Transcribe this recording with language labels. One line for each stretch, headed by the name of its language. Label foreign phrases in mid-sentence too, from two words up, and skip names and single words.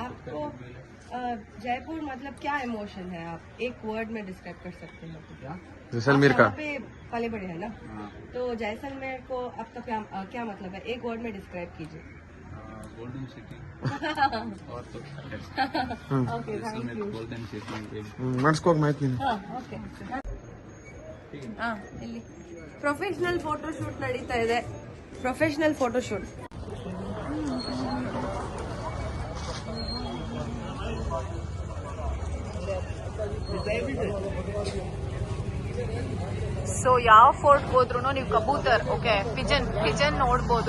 Hindi: आपको जयपुर मतलब क्या इमोशन है? आप एक वर्ड में डिस्क्राइब कर सकते हैं? क्या जैसलमेर का। यहाँ पे पले बड़े हैं ना, हाँ, तो जैसलमेर को आपका क्या मतलब है? एक वर्ड में डिस्क्राइब कीजिए।
English: golden city
Hindi: और तो
English: okay, thank
Hindi: जैसलमेर
English: यू. golden city. ನಡ್ಸ್ಕೋಕ್ ಮಾಹಿತಿ ನೀನು.
Kannada: ಓಕೆ. ಇಲ್ಲಿ
English: professional photo shoot
Kannada: ನಡೀತಾ ಇದೆ.
English: professional photo shoot.
Kannada: ಸೊ ಯಾವ ಫೋರ್ಟ್ ಹೋದ್ರು ನೀವು ಕಬೂತರ್, ಓಕೆ, ಪಿಜನ್ ನೋಡ್ಬೋದು.